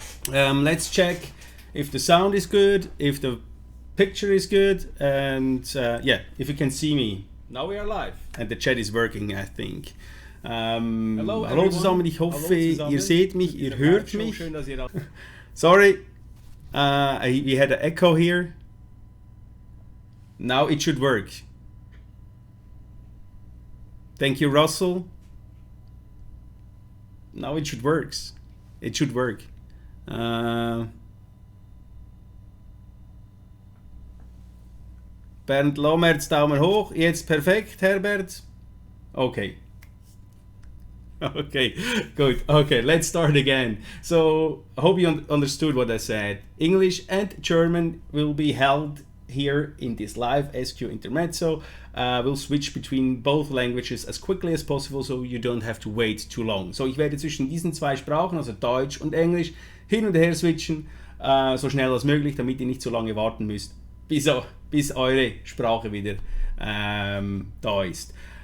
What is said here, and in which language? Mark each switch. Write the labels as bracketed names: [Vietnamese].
[English] Let's check if the sound is good, if the picture is good, and yeah, if you can see me. Now we are live. And the chat is working, I think. [German] Hallo zusammen, ich hoffe, ihr seht mich, ihr hört mich. Schön, dass ihr [English] Sorry, we had an echo here. Now it should work. Thank you, Russell. Now it should work. It should work. Bernd Lomerz, [German] Daumen hoch. Jetzt perfekt, [English] Herbert. Okay. Okay, good. Okay, let's start again. So, I hope you understood what I said. English and German will be held here in this live SQ Intermezzo. We'll switch between both languages as quickly as possible, so you don't have to wait too long. [German] So, ich werde zwischen diesen zwei Sprachen, also Deutsch und Englisch, hin und her switchen, so schnell als möglich, damit ihr nicht so lange warten müsst, bis eure Sprache wieder da ist.